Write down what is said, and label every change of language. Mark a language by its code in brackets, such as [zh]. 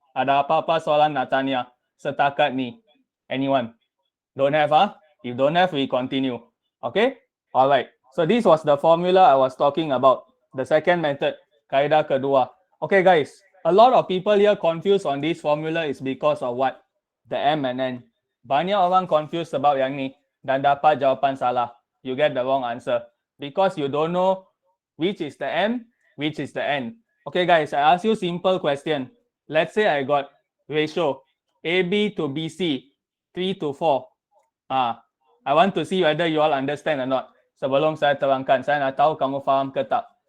[ms] Ada apa-apa soalan nak tanya setakat ni? [en] Anyone? Don't have, If don't have, we continue. Okay? Alright. So this was the formula I was talking about. The second method, [ms] kaedah kedua. [en] Okay guys, a lot of people here confused on this formula is because of what? The M and N. [ms] Banyak orang [en] confused about [ms] yang ni dan dapat jawapan salah. [en] You get the wrong answer because you don't know which is the M, which is the N. Okay guys, I ask you simple question. Let's say I got ratio AB to BC 3 to 4. I want to see whether you all understand or not. [ms] Sebelum saya terangkan, saya nak tahu kamu faham ke tak.